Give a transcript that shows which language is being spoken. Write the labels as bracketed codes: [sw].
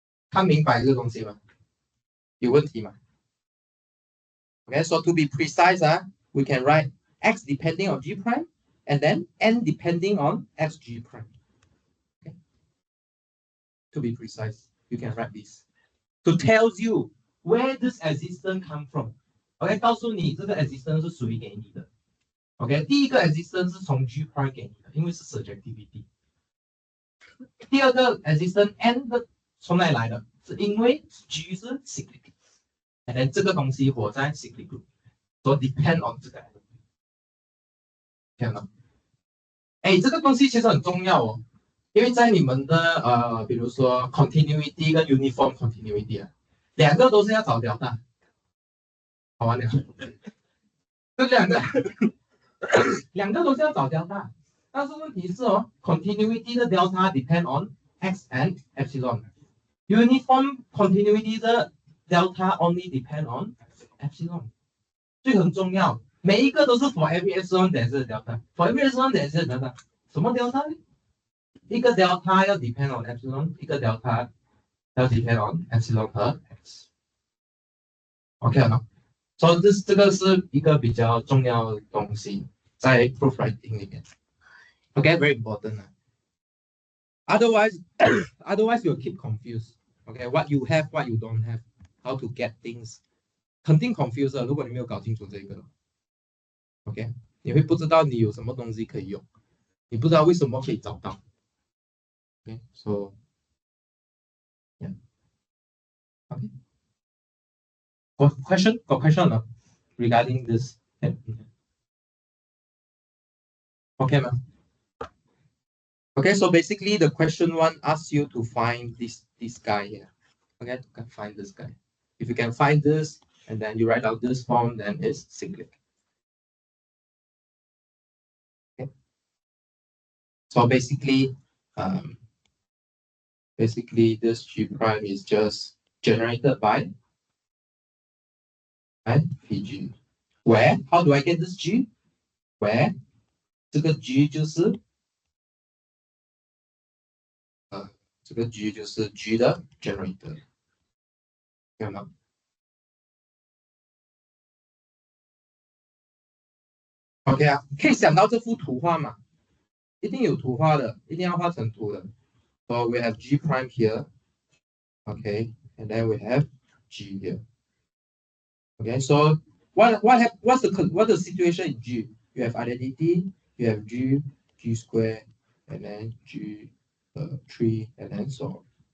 [en] 看明白这个东西吗？有问题吗？Okay, so to be precise, we can write X depending on G prime, and then N depending on XG prime. Okay. To be precise, you can write this. To tell you where this existence come from. [zh] OK， 告诉你这个 existence 是谁给你的。OK， 第一个 existence 是从 G prime 给你的，因为是 surjectivity。第二个 existence n 的从哪里来的？是因为 G 是 cyclic， and then 这个东西活在 cyclic group， so depend on 这个。看到？哎，这个东西其实很重要哦，因为在你们的比如说 continuity 跟 uniform continuity 啊，两个都是要找delta。好玩了，这两个都是要找delta，但是问题是哦 ，continuity 的 delta depend on x and epsilon， uniform continuity 的 delta only depend on epsilon，所以很重要，每一个都是 for every epsilon there is a delta， for every epsilon there is a delta，什么 delta 呢？一个 delta 要 depend on epsilon，一个 delta 要 depend on epsilon 和 x，OK 了。所以这个是一个比较重要的东西，在 proof writing 里面。 [en] Okay, very important. Otherwise, you'll keep confused. [zh] Okay, what you have, what you don't have, how to get things，肯定 confused 的。如果你没有搞清楚这个 ，OK， 你会不知道你有什么东西可以用，你不知道为什么可以找到。 [en] Okay, so yeah. Okay. Got question regarding this? Okay, ma'am. Okay, so basically the question one asks you to find this guy here. Okay, you can find this guy. If you can find this and then you write out this form, then it's cyclic. Okay. So basically this G prime is just generated by Pg. Where? How do I get this G? Where? [zh] 这个 G 就是这个 G 就是 G 的 generator， 看到吗 ？OK 啊，可以想到这幅图画吗？一定有图画的，一定要画成图的。 [en] So we have G prime here, okay, and then we have G here. Okay, so what's the situation in G? You have identity, you have G square, and then G 3, and then so on.